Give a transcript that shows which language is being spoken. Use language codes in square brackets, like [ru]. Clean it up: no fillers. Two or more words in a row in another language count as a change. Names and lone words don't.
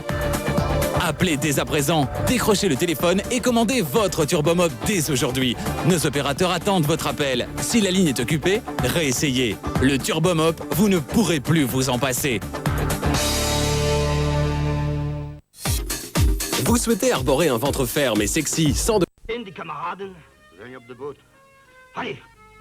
[fr] Appelez dès à présent, décrochez le téléphone et commandez votre Turbomop dès aujourd'hui. Nos opérateurs attendent votre appel. Si la ligne est occupée, réessayez. Le Turbomop, vous ne pourrez plus vous en passer. Vous souhaitez arborer un ventre ferme et sexy sans de... [nl] En die kameraden zijn op de boot. Allee,